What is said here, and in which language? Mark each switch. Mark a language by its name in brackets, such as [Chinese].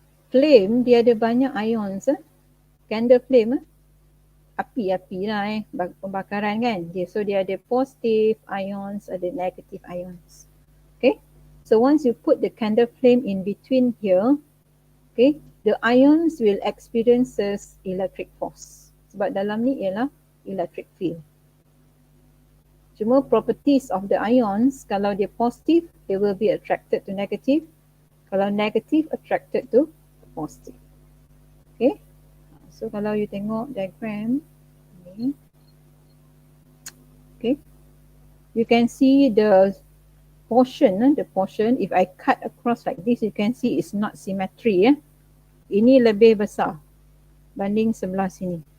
[Malay] Flame dia ada banyak ions. Candle flame api-api lah pembakaran kan. So dia ada positive ions, ada negative ions. Okay. [English] So once you put the candle flame in between here, okay, the ions will experiences electric force. [Malay] Sebab dalam ni ialah electric field. [English] Cuma properties of the ions, [Malay] kalau dia [English] positive, they will be attracted to negative. Kalau negative, attracted to positive. Okay. So [Malay] kalau you tengok diagram ni, [English] okay, you can see the portion, if I cut across like this, you can see it's not symmetry. [Malay] Ini lebih besar banding sebelah sini.